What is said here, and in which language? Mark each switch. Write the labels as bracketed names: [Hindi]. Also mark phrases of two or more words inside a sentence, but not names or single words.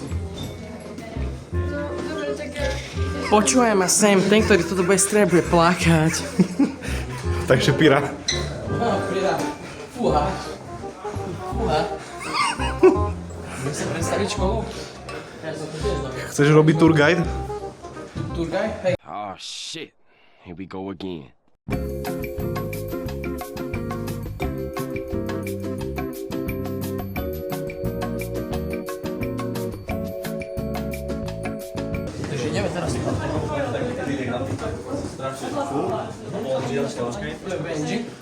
[Slovak] No, dobre, tak ja... Počúvaj ma sem, ten, ktorý toto bude strieľať, bude plakať. Takže Píra. No, pridá. Fúha. Chceš sa predstaviť školu? Ja som to tiež dobre. Chceš robiť [English] tour guide? Tour guide? Hej. Oh shit. Here we go again. [Slovak] Takže ideme teraz. Benji.